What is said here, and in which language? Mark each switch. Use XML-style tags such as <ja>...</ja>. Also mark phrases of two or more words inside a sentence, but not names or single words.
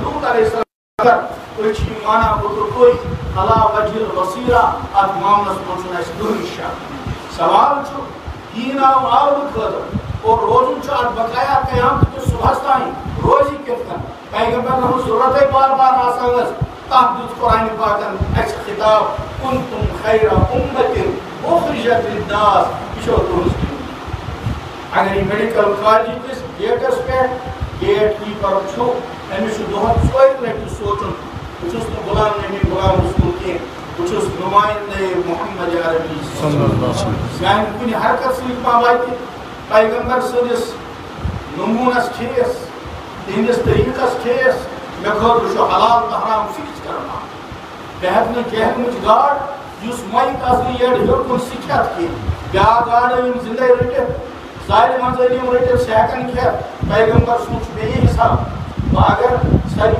<ks>لوط</ks> <ar>علیہ السلام</ar> <ks>اگر تُہۍ چھِ یہِ مانان بہٕ تہٕ تُہۍ</ks> <ar>علا وجہ البصیرہ</ar> <ks>اتھ معاملس منٛز چھُنہٕ اَسہِ کٕہٕنۍ شک سوال چھُ دیٖن آو عالمہٕ خٲطرٕ اور روزُن چھُ اتھ بقایا قیامت کِس صُبحس تانۍ روزِ کِتھ کٔنۍ پیغمبرن ہٕنٛز ضروٗرتٕے بار بار آسان ٲس تتھ دیُت قرآنِ پاکن اَسہِ خطاب</ks> <ar>کُنتُم خیرَ اُمَّةٍ اُخرِجَت لِلنَّاسِ</ar> <ks>یہِ چھو تُہٕنٛز ڈیوٗٹی اگر یہِ</ks> <en>medical college</en> <ks>کِس گیٹس پٮ۪ٹھ</ks> <en>gate keeper</en> <ks>چھُ أمِس چھُ دۄہس 4 لٹہِ سونٛچُن بہٕ چھُس نہٕ غلام نبی غلام رسول کینٛہہ بہٕ چھُس نُمایندے محمد عربی میانہِ کُنہِ حرکت سۭتۍ ما واتہِ پیغمبر سٕنٛدِس نموٗنس ٹھیس تِہنٛدِس طریٖقس ٹھیس مےٚ خٲطرٕ چھُ حلال تہٕ حرام فِکس کرناوُن بہٕ ہٮ۪کہٕ نہٕ کیٚنٛہہ گاڈ یُس مۄیہِ تژنہٕ یٔڑ ہیوٚر کُن سُہ کھٮ۪تھ کینٛہہ بیٛاکھ گاڈٕ یِم زِندَے رٔٹِتھ سارِ منٛزٕ یِم رٔٹِتھ سُہ ہٮ۪کن کھٮ۪تھ پیغمبر سُنٛد چھُ بیٚیہِ حساب بہٕ اگر ساروی</ks>